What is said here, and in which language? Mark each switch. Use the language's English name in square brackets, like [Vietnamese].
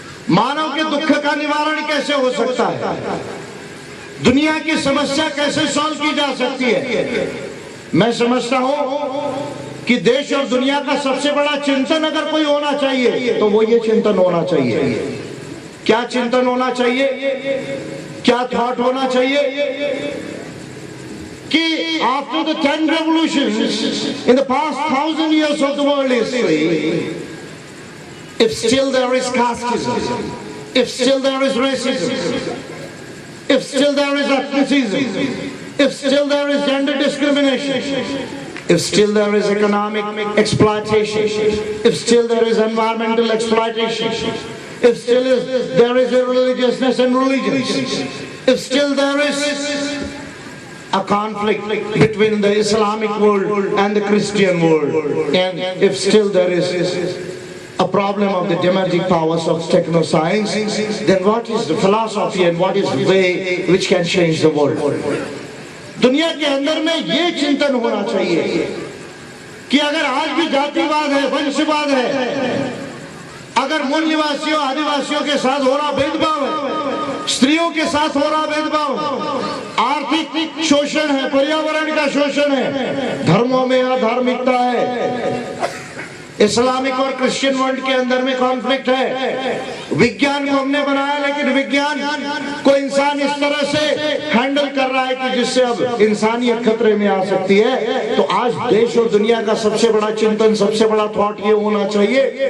[Hindi] मानव के दुख का निवारण कैसे हो सकता है? दुनिया की समस्या कैसे सॉल्व की जा सकती है? मैं समझता हूं कि देश और दुनिया का सबसे बड़ा चिंतन अगर कोई होना चाहिए तो वो ये चिंतन होना चाहिए। क्या चिंतन होना चाहिए? क्या थॉट होना चाहिए [English] कि after the 10 revolutions in the past 1000 years of the world history, if still there is casteism, if still there is racism, if still there is ethnicism, if still there is gender discrimination, if still there is economic exploitation, if still there is environmental exploitation, if still there is irreligiousness and religions, if still there is a conflict between the Islamic world and the Christian world, and if still there is a problem of the emerging powers of technoscience, then what is the philosophy and what is the way which can change the world? [Hindi] दुनिया के अंदर में ये चिंतन होना चाहिए कि अगर आज भी जातिवाद है, वंशवाद है, अगर मूल निवासियों आदिवासियों के साथ हो रहा भेदभाव है, स्त्रियों के साथ हो रहा भेदभाव है, आर्थिक शोषण है, पर्यावरण का शोषण है, धर्मों में अधार्मिकता है, इस्लामिक और क्रिश्चियन वर्ल्ड के अंदर में कॉन्फ्लिक्ट है, विज्ञान को हमने बनाया लेकिन विज्ञान को इंसान इस तरह से हैंडल कर रहा है कि जिससे अब इंसानियत खतरे में आ सकती है। तो आज देश और दुनिया का सबसे बड़ा चिंतन, सबसे बड़ा थॉट ये होना चाहिए